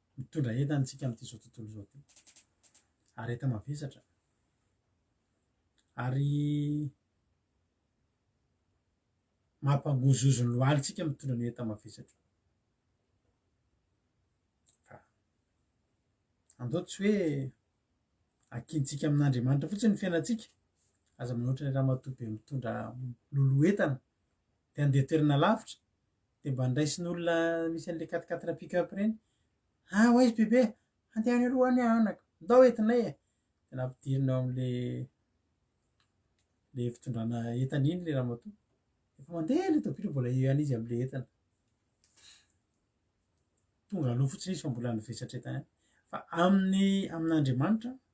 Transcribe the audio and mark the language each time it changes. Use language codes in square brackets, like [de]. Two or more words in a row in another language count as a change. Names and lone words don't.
[mg] mitondra entantsika am'ty zao tontolo zao ty ary eta mavesatra ary mampangozozony lohalitsika mitondra ny enta mavesatra fa andao tsy hoe akintsika amin'Andriamanitra fotsiny ny fiainatsika aza manoatra ny raha matobe mitondra lolo entana de andeha toerana lavitra de mba ndraisin'olona misy an'le 4x4 pick-up reny oaizy bebe andehany aloha any anaka ndao entinay e de nampidirina ao am'le fitondrana entana iny le raha matoa efa mandeha le tobily mbola eo izy am'le entana tonga aloha fotsiny izy fa mbola nivesatra entana any fa amin'Andriamanitra